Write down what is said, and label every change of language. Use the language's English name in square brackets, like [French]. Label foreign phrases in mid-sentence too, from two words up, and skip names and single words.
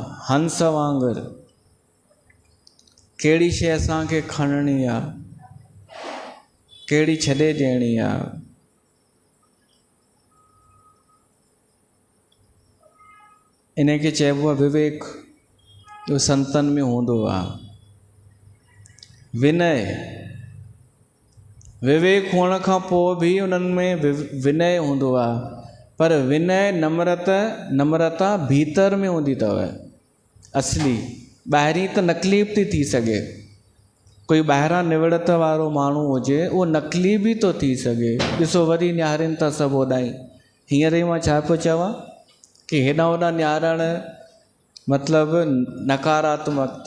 [Sindhi] हंस वांगुरु कहिड़ी शइ असांखे खणणी आहे, कहिड़ी छॾे ॾियणी आहे। इन खे चइबो आहे विवेक। इहो संतनि में हूंदो आहे। विनय, विवेक हुअण खां पोइ बि उन्हनि में विनय हूंदो आहे। पर विनय नम्रता भीतर में हूंदी अथव असली। ॿाहिरीं त नकली बि थी सघे, कोई ॿाहिरां निवड़त वारो माण्हू हुजे, उहो नकली बि थो थी सघे। ॾिसो वरी निहारनि था सभु होॾां। हींअर ई मां छा पियो चवां कि हेॾां होॾां निहारणु मतिलबु नकारात्मकता।